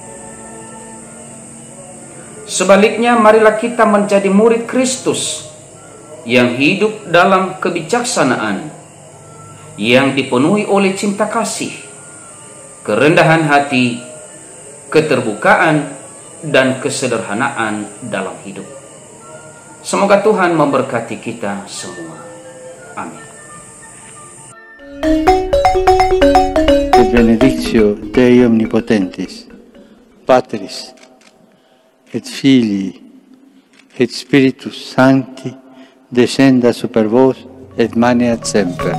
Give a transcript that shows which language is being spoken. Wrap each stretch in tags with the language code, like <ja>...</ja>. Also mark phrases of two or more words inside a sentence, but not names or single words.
<id>Sebaliknya, marilah kita menjadi murid Kristus yang hidup dalam kebijaksanaan, yang dipenuhi oleh cinta kasih, kerendahan hati, keterbukaan, dan kesederhanaan dalam hidup. Semoga Tuhan memberkati kita semua. Amin.</id> <la>Benedictio Dei Omnipotentis, Patris, et Filii, et Spiritus Sancti, descenda super vos et maneat semper.</la>